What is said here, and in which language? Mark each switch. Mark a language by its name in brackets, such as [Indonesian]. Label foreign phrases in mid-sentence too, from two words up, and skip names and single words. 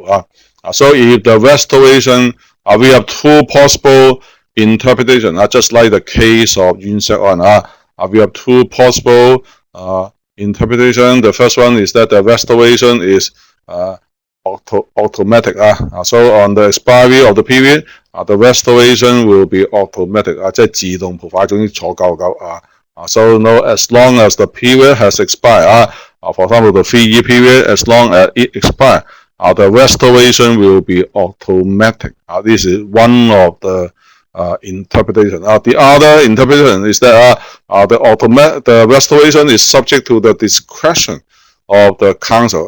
[English] So if the restoration, we have 2 possible interpretations, just like the case of Yun Sek On. We have 2 possible interpretations. The first one is that the restoration is automatic. So on the expiry of the period, the restoration will be automatic. [Cantonese] 即係自動賠款，總之坐夠。 [English] So no, as long as the period has expired, for example, the 3-year period, as long as it expired, the restoration will be automatic. This is one of the interpretation. The other interpretation is that the restoration is subject to the discretion of the counsel.